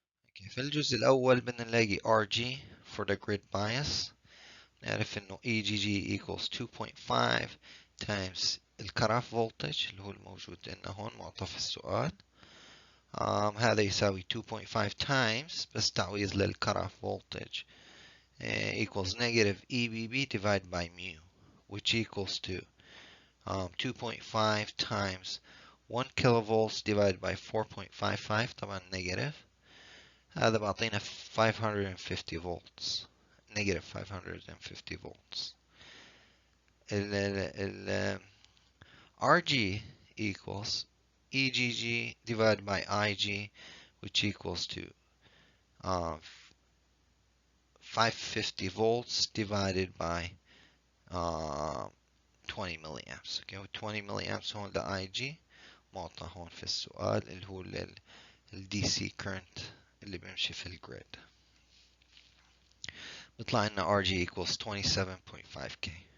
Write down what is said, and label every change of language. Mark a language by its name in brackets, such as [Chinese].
[English] okay. [Arabic] في الجزء الأول بدنا نلاقي RG [English] for the grid bias. [Arabic] نعرف إنه EGG [English] equals 2.5 times [Arabic] الكراف voltage اللي هو الموجود عندنا هون معطى في السؤال. هذا يساوي [English] 2.5 times [Arabic] بس تعويض للكراف [English] voltage equals negative EBB divided by mu, which equals to 2.5 times 1 kilovolts divided by 4.55 [Arabic] طبعا [English] negative. [Arabic] هذا بعطينا 550 volts. [English] negative 550 volts. ال RG equals EGG divided by IG, which equals to 550 volts divided by 20 milliamps. [Arabic] Okay, 20 milliamps هون ل IG معطى هون في السؤال اللي هو ال DC current اللي بيمشي في الجريد. بيطلع لنا RG equals 27.5K.